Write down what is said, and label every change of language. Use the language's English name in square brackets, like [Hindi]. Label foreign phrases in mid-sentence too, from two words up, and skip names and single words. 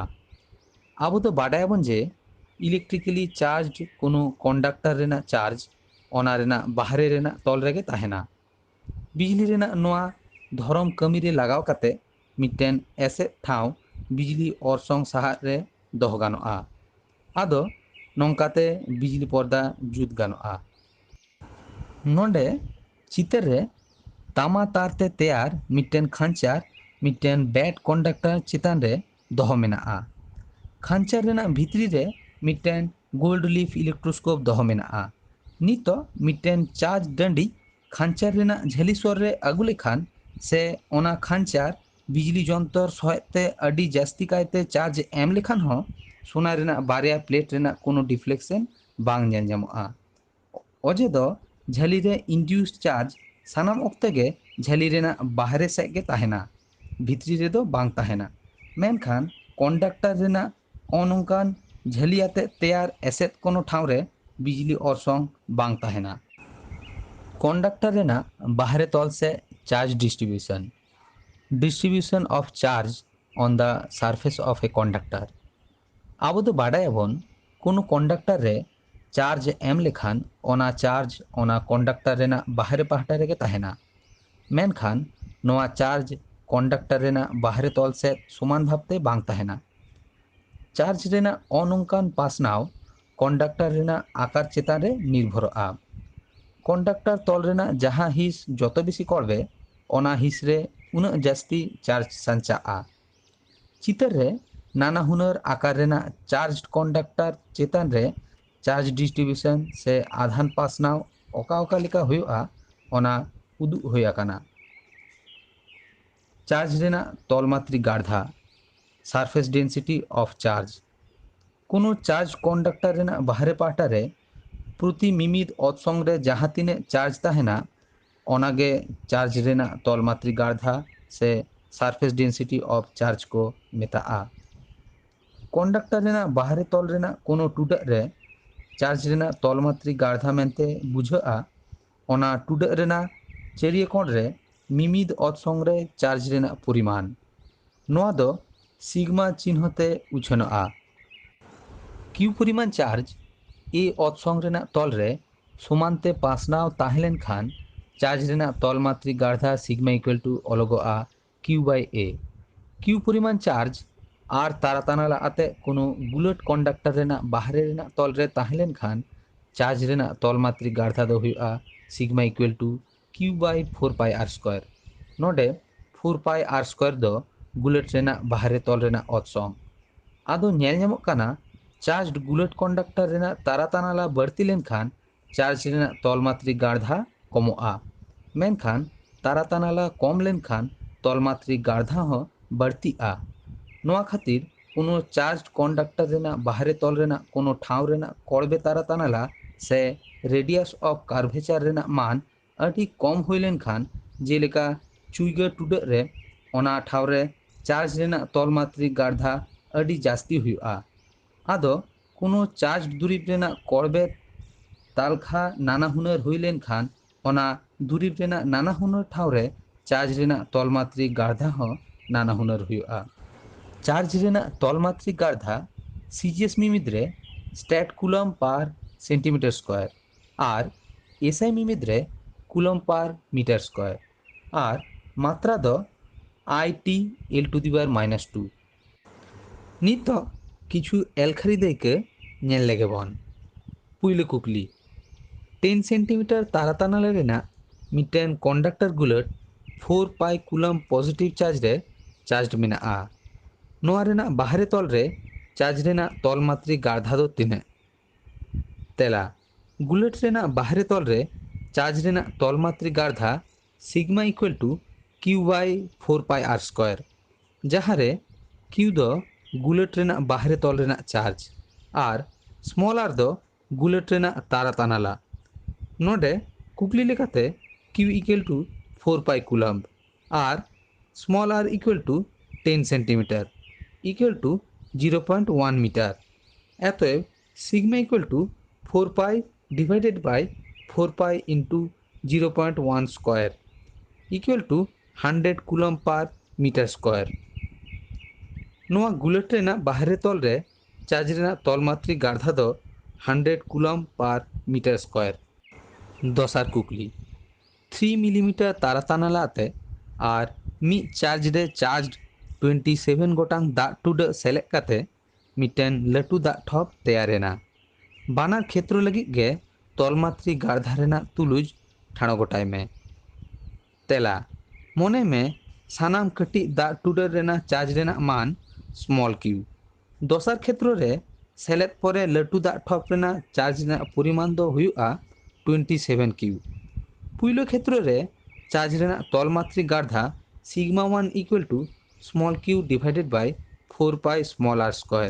[Santali] आबो तो बाडायाबन जे [English] electrically charge [Santali] कोनो कंडक्टर रेना चार्ज ओना रेना बाहरे रेना तोल रेगे ताहेना। बिजली रेना नोआ धरम कमी रे लगाव काते मिटन ऐसे ठाव बिजली ऑर्सोंग सहा रे दोहो गानोआ। आदो नौकाते बिजली पर्दा जुत गानोआ। नोंडे चितर रे तामा तारते तैयार मिटन खांचार मिटन बैट कंडक्टर चितान रे दोहो मेनाआ। खांचार रेना भीतरी रे मिटन [English] gold leaf electroscope [Santali] दोहो मेनाआ। नितो मिटन चार्ज डंडी खांचार रेना झेली स्वर रे अगु लेखान से ओना खांचार बिजली जंतर सहायते अडी जास्ती कायते चार्ज एम लेखान हो सोना रेना बारिया प्लेट रेना कोनो डिफ्लेक्शन बांग नेल ᱧᱟᱢᱚᱜᱼᱟ। अजे दो झेली रे [English] induced charge [Santali] सानाम ऑक्ते गे झेली रेना बाहरे सेग गे ताहेना भीतरी रे दो बांग ताहेना। मेनखान कंडक्टर रेना ओनोंकान झेली आते तैयार एसेट कोनो ठाव रे बिजली ऑर्सोंग बांग ताहेना। कंडक्टर रेना बाहरे तोल से [English] charge distribution of charge on the surface of a conductor. [Santali] आबो तो बाडायाबन कोनो कंडक्टर रे चार्ज एम लेखान ओना चार्ज ओना कंडक्टर रेना बाहरे पाहटा रेगे ताहेना। मेनखान नोआ चार्ज कंडक्टर रेना बाहरे तोल से समान भावते बांग ताहेना। चार्ज रेना अनोंकान पासनाव कंडक्टर रेना आकार चेतान रे निर्भरआ। कंडक्टर तोल रेना जहाँ हिस जतो बेसी करबे ओना हिस रे उना जास्ती चार्ज संचाआ। चितर रे नाना हुनर आकार रेना चार्ज कंडक्टर चेतान रे [English] charge distribution [Santali] से आधान पासनाव ओका ओका लेका हुआ ओना उदुग हुआ काना। चार्ज रेना तलमात्री गाढ़ा [English] surface density of charge [Santali] कोनो चार्ज कंडक्टर रेना बाहरे पाहटा रे प्रति मिमिद अतसंग रे जहाँ तीने चार्ज ताहेना ओनागे चार्ज रेना तलमात्री गाढ़ा से [English] surface density of charge [Santali] को मेताआ। कंडक्टर रेना बाहरे तल रेना कोनो टुडा रे चार्ज रेना तलमात्री गाढ़ा मेनते बुझाआ ओना टुडा रेना चेरिए कोण रे मिमिद अतसंग रे चार्ज रेना परिमाण नोआ दो सिग्मा चिन्हते उछनआ। क्यू परिमाण चार्ज ए अतसंग रेना तल रे समानते पासनाव ताहेलेन खान चार्ज रेना तलमात्री गाढ़ा [English] sigma equal to [Santali] अलगोआ [English] q by a. [Santali] क्यू परिमाण चार्ज आर तारातानाला आते कोनो बुलेट कंडक्टर रेना बाहरे रेना तल रे ताहेलेन खान चार्ज रेना तलमात्री गाढ़ा दो हुआ [English] sigma equal to q by 4 pi r square. [Santali] नोडे [English] 4 pi r square [Santali] दो बुलेट रेना बाहरे तल रेना अतसंग। आदो नेल ᱧᱟᱢᱚᱜ ᱠᱟᱱᱟ चार्ज बुलेट कंडक्टर रेना तारातानाला बढ़ती लेन खान चार्ज रेना तलमात्रिक गाढ़ा कमोआ। मेनखान तारा तानाला कम लेनखान तलमात्रिक गाढ़ा हो बढ़तीआ। नोआ खातिर कोनो चार्ज कंडक्टर रेना बाहरे तल रेना कोनो ठाव रेना कड़बे तारा तानाला से [English] radius of curvature [Santali] रेना मान अति कम हुई लेनखान जेलेका चुईगा टुडा रे ओना ठाव रे चार्ज रेना तलमात्रिक गाढ़ा अति जास्ती हुआ। आदो कोनो चार्ज दुरीब रेना कड़बे तालखा नाना हुनर हुई लेनखान ओना दुरीब रेना नाना हुनर ठाव रे चार्ज रेना तलमात्रिक गाढ़ा हो नाना हुनर हुआ। चार्ज रेना तलमात्रिक गाढ़ा सीजीएस मिमिद रे [English] stat coulomb per centimeter square [Santali] और एसआई मिमिद रे [English] coulomb per meter square [Santali] और मात्रा दो [English] I L to the power -2. [Santali] नित किछु एलखारी देके नेल लेगे बन। पुइले कुकली 10 सेंटीमीटर तारा तानाले रेना मिटेन कंडक्टर गुलट [English] 4 pi coulomb positive charge [Santali] रे चार्ज मेना। नोआ रेना बाहरे तल रे चार्ज रेना तलमात्रिक गाढ़ा दो तीने। तेला गुलेट रेना बाहरे तल रे चार्ज रेना तलमात्रिक गाढ़ा [English] sigma equal to q by 4 pi r square, [Santali] जहाँ रे क्यू दो गुलेट रेना बाहरे तल रेना चार्ज और [English] small r [Santali] दो गुलेट रेना तारा तानाला। नोडे कुकली लेकाते [English] q equal to 4 pi coulomb [Santali] और [English] small r equal to 10 centimeter equal to 0.1 meter. [Santali] अतएव [English] sigma equal to 4 pi divided by 4 pi into 0.1 square equal to 100 coulomb per meter square. [Santali] नोआ गुलेट रेना बाहरे तल रे चार्ज रेना तलमात्रिक गाढ़ा दो [English] 100 coulomb per meter square. [Santali] दसार कुकली 3 मिलीमीटर तारा तानालाते और मी चार्ज रे चार्ज 27 गोटांग दा टुडा सेलेक्ट काते मिटेन लटू दा ठप तैयारेना। बानार क्षेत्र लगी गे तलमात्रिक गाढ़ा रेना तुलुज ठाणो गोटाय में। तेला मोने में सानाम कटी दा टुडा रेना चार्ज रेना मान [English] small q. [Santali] दसार क्षेत्र रे सेलेक्ट परे लटू दा ठप रेना चार्ज रेना परिमाण दो हुआ 27 क्यू। पुइलो क्षेत्र रे चार्ज रेना तलमात्रिक गाढ़ा [English] sigma 1 equal to small q divided by 4 pi small r square.